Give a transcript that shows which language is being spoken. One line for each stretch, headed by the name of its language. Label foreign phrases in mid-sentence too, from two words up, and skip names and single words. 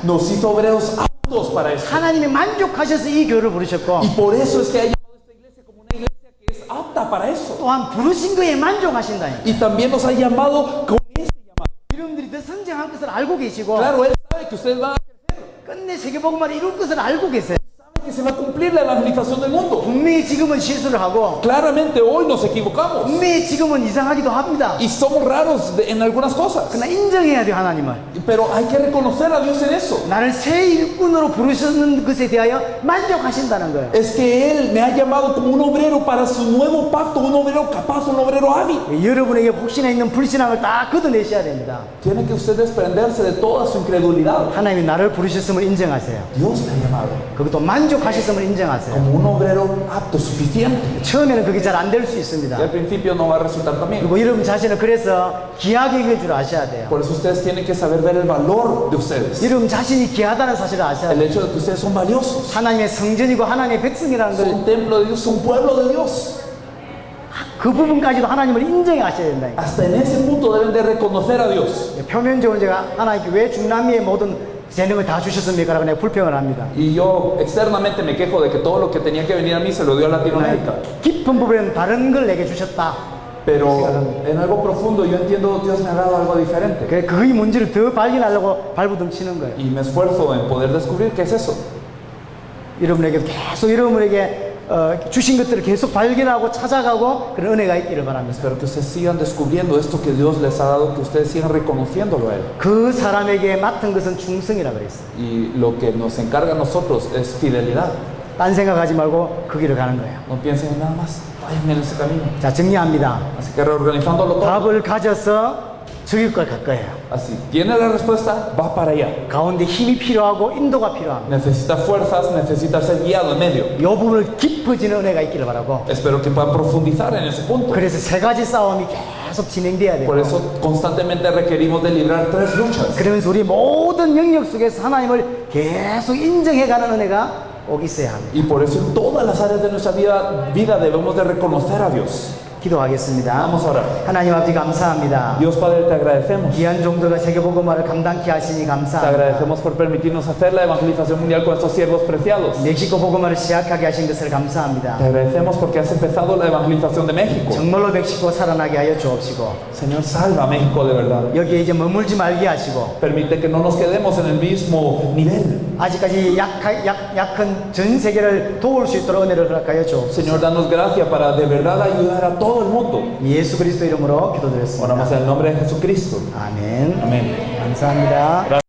Spanish: Nos hizo obreros aptos para eso.
Korean: 하나님이 만족하셔서 이 교회를 부르셨고
Spanish: Y por eso es que ha llamado a esta iglesia como una iglesia que es apta para eso.
Korean: 또한 부르신 거에 만족하신다니까.
Spanish: Y también nos ha llamado con ese llamado.
Korean: 여러분들이 더 성장할 것을 알고 계시고
Spanish: Claro, Él sabe que ustedes van a crecer.
Korean: 끝내 세계복음화를 이룰 것을 알고 계세요.
Spanish: Sabe que se va a cumplir la evangelización del mundo.
Korean: 분명히 지금은 실수를 하고
Spanish: Claramente hoy nos equivocamos
Korean: 분명히 지금은 이상하기도 합니다.
Spanish: y somos raros en algunas cosas.
Korean: 그러나 인정해야 돼요, 하나님을.
Spanish: Pero hay que reconocer a Dios en eso.
Korean: 나를 새 일꾼으로 부르셨는 것에 대하여 만족하신다는 거예요.
Spanish: Es que Él me ha llamado como un obrero para su nuevo pacto, un obrero capaz, un obrero hábil.
Korean: 여러분에게 혹시나 있는 불신앙을 다 걷어내셔야 됩니다.
Spanish: Tiene que usted desprenderse de toda su incredulidad.
Korean: 하나님이 나를 부르셨음을 인정하세요.
Spanish: Dios me ha llamado
Korean: 그것도 만족하셨음을 인정하세요.
Spanish: como un obrero apto, suficiente.
Korean: 처음에는 그게 잘 안 될 수
Spanish: Y
Korean: 있습니다.
Spanish: al principio no va a resultar también.
Korean: 그리고 여러분 자신을 그래서 귀하게 여길 줄 아셔야 돼요.
Spanish: Por eso ustedes tienen que saber ver el valor de ustedes.
Korean: 여러분 자신이 귀하다는 사실을 아셔야
Spanish: El
Korean: 돼요.
Spanish: hecho de que ustedes son valiosos.
Korean: 하나님의 성전이고 하나님의 백성이라는 걸
Spanish: Son templo de Dios, son pueblo de Dios.
Korean: 그 부분까지도 하나님을 인정하셔야 된다.
Spanish: Hasta en ese punto deben de reconocer a Dios.
Korean: 표면적으로 제가 하나님께 왜 중남미의 모든 재능을 다 주셨습니까? 라고 내가 불평을 합니다.
Spanish: Y yo externamente me quejo de que todo lo que tenía que venir a mí se lo dio a Latinoamérica.
Korean: 깊은 부분에는 다른 걸 내게 주셨다.
Spanish: Pero en algo profundo yo entiendo Dios me ha dado algo diferente.
Korean: 그의 문제를 더 발견하려고 발부둥 치는 거예요.
Spanish: Y me esfuerzo en poder descubrir qué es eso.
Korean: 여러분에게 계속 여러분에게 주신 것들을 계속 발견하고 찾아가고 그런 은혜가 있기를 바랍니다.
Spanish: Espero que ustedes sigan descubriendo esto que Dios les ha dado, que ustedes sigan reconociéndolo a Él.
Korean: 그 사람에게 맡은 것은 충성이라 그랬어요.
Spanish: Y lo que nos encarga a nosotros es fidelidad.
Korean: 딴 생각하지 말고 그 길을 가는 거예요.
Spanish: No piensen en nada más, vayan en ese camino.
Korean: 자, 정리합니다.
Spanish: Así que reorganizándolo todo.
Korean: 답을 가져서 저길 걸 갈 거예요.
Spanish: Así, tiene la respuesta, va para allá.
Korean: 가운데 힘이 필요하고 인도가 필요합니다.
Spanish: Necesita fuerzas, necesita ser guiado en medio.
Korean: 이 부분을 깊어지는 은혜가 있기를 바라고
Spanish: Espero que puedan profundizar en ese punto.
Korean: 그래서 세 가지 싸움이 계속 진행돼야 돼요.
Spanish: Por eso constantemente requerimos de librar 3 luchas.
Korean: 그러면서 우리 모든 영역 속에서 하나님을 계속 인정해가는 은혜가 꼭 있어야 합니다.
Spanish: Y por eso en todas las áreas de nuestra vida debemos de reconocer a Dios.
Korean: 기도하겠습니다.
Spanish: Vamos a orar.
Korean: 하나님 아버지 감사합니다.
Spanish: Dios Padre, te agradecemos.
Korean: 귀한 종들과 세계복음화를 감당케 하시니
Spanish: Te
Korean: 감사합니다.
Spanish: agradecemos por permitirnos hacer la evangelización mundial con estos siervos preciados.
Korean: 멕시코 복음화를 시작하게 하신 것을
Spanish: Te
Korean: 감사합니다.
Spanish: agradecemos porque has empezado la evangelización de México.
Korean: 정말로 멕시코 살아나게 하여 주옵시고
Spanish: Señor, salva a México de verdad.
Korean: 여기에 이제 머물지 말게 하시고
Spanish: Permite que no nos quedemos en el mismo nivel.
Korean: 아직까지 약한 전 세계를 도울 수 있도록 은혜를 허락하여 주옵소서.
Spanish: Señor, danos gracia para de verdad ayudar a todo el mundo.
Korean: 예수 그리스도 이름으로 기도드렸습니다.
Spanish: Oramos en el nombre de Jesucristo.
Korean: 아멘.
Spanish: Amén.
Korean: 감사합니다.